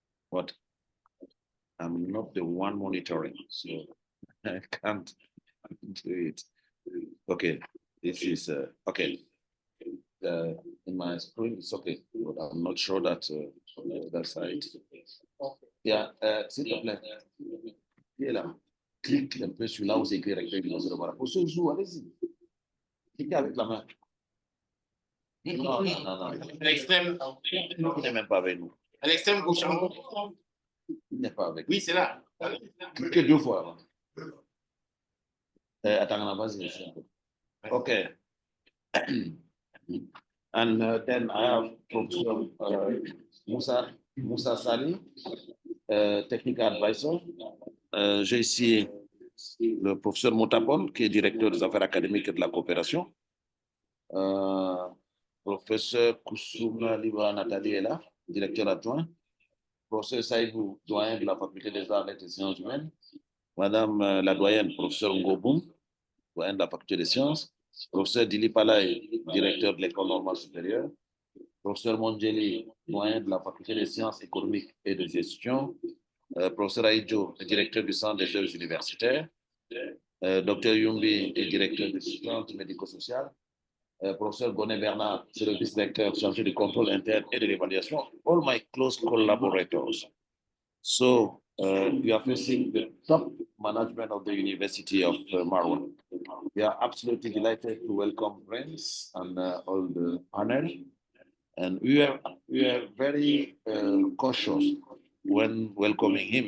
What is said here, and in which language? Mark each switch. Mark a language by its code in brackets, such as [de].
[en] But I'm not the one monitoring, so I can't do it. Okay, this is, okay. In my screen, it's okay, but I'm not sure that on the other side. [fr] Yeah, s'il te plaît, qui est là? Clique un peu sur là où c'est écrit recteur du musée de Marois. Pour ceux jouent, allez-y. Cliquez avec la main. Non, non, non, non. À l'extrême. Il n'est même pas avec nous. À l'extrême gauche. Il n'est pas avec nous. Oui, c'est là. Cliquez 2 fois. Attends, vas-y. Okay. [en] And then I have Professor Moussa Sali, technical advisor. [fr] J'ai ici le professeur Motapon, qui est directeur des affaires académiques et de la coopération. Professeur Koussouma Liba Nathalie est là, directeur adjoint. Professeur Saïbou, doyen de la faculté des arts et des sciences humaines. Madame la doyenne, professeur Ngoboum, doyen de la faculté des sciences. Professeur Dili Palay, directeur de l'école normale supérieure. Professeur Mondjeli, doyen de la faculté des sciences économiques et de gestion. Professeur Aïdjo, directeur du centre des jeux universitaires. Docteur Yumbi est directeur du centre médico-social. Professeur Goné Bernard, c'est le vice-recteur chargé du contrôle interne et de l'évaluation. [en] All my close collaborators. So we are facing the top management of the University of Maroua. We are absolutely delighted to welcome friends and all the panel. And we are very cautious when welcoming him.